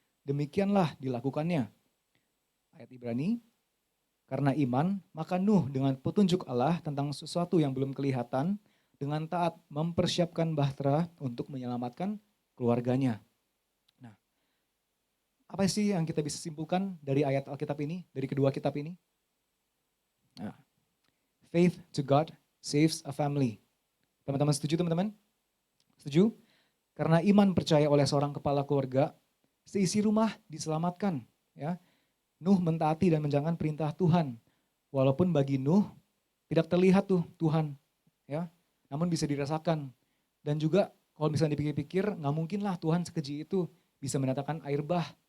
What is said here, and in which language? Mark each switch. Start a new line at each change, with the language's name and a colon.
Indonesian: Demikianlah dilakukannya. Ayat Ibrani, karena iman, maka Nuh dengan petunjuk Allah tentang sesuatu yang belum kelihatan, dengan taat mempersiapkan bahtera untuk menyelamatkan keluarganya. Nah, apa sih yang kita bisa simpulkan dari ayat Alkitab ini, dari kedua kitab ini? Nah,
English: faith to God saves a family.
Indonesian: Teman-teman setuju teman-teman? Setuju? Karena iman percaya oleh seorang kepala keluarga, seisi rumah diselamatkan. Ya, Nuh mentaati dan menjalankan perintah Tuhan. Walaupun bagi Nuh tidak terlihat tuh Tuhan, ya, namun bisa dirasakan. Dan juga kalau misalnya dipikir-pikir, nggak mungkin lah Tuhan sekeji itu bisa mendatangkan air bah.